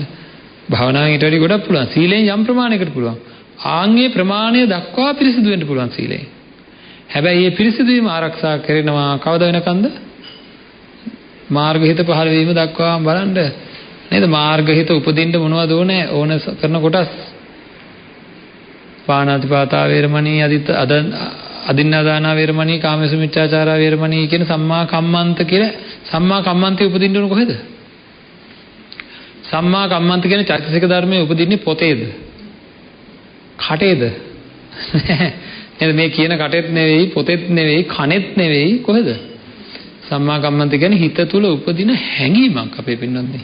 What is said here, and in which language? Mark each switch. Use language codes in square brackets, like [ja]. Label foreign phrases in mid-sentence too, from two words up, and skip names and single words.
[si] භාවනාවෙන් ඊට වැඩි ගොඩක් පුළුවන්. සීලයෙන් යම් ප්‍රමාණයකට පුළුවන්. ආන්ගේ ප්‍රමාණය දක්වා පිරිසිදු වෙන්න පුළුවන් සීලයෙන්. හැබැයි මේ පිරිසිදු වීම ආරක්ෂා කරනවා කවද වෙනකන්ද? මාර්ගහිත පහළ වීම දක්වා බලන්න නේද? මාර්ගහිත උපදින්න මොනවද ඕනේ? ඕන කරන කොටස් [pi] පාණාතිපාතා වේරමණී අදින්නාදානා වේරමණී කාමසුමිච්ඡාචාරා වේරමණී [si] කියන සම්මා කම්මන්ත කියලා සම්මා කම්මන්තේ උපදින්න ඕන කොහෙද? සම්මා කම්මන්ත කියන චෛතසික ධර්මයේ උපදින්නේ පොතේද? කටේද? නේද? මේ කියන කටෙත් නෙවෙයි, පොතෙත් නෙවෙයි, කනෙත් නෙවෙයි, කොහෙද? සම්මා කම්මන්ත කියන්නේ හිත තුල උපදින හැඟීමක් අපේ පින්නන්නේ.